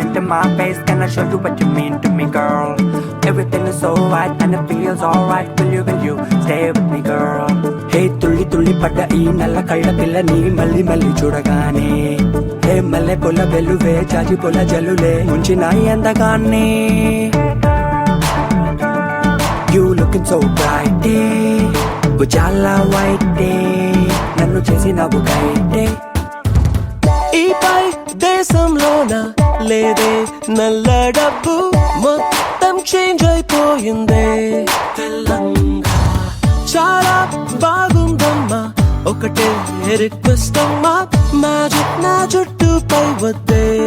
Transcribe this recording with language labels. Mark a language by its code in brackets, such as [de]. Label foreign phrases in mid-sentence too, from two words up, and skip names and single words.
[en] my face. Can I show you what you mean to me, girl? Everything is so right and it feels alright. Will you stay with me, girl? [te] Hey, తుళ్ళి తుళ్ళి పడ్డ ఈ నల్ల కళ్ళ పిల్లని మళ్ళీ మళ్ళీ చూడగానే. Hey, మల్లె పూల వెలువే జాజి పూల జల్లులే ముంచినాయి అందగానే. [en] You looking so bright, ujala white day. [te] నన్ను చేసినావు కైటే. ఈ పై దేశంలోన లేదే నల్ల డబ్బు మొత్తం చేంజ్ అయిపోయిందే. తెలంగా చాలా బాగుందమ్మా, ఒకటే రిక్వెస్ట్ అమ్మా, మ్యాజిక్ నా జుట్టుపై వద్దే.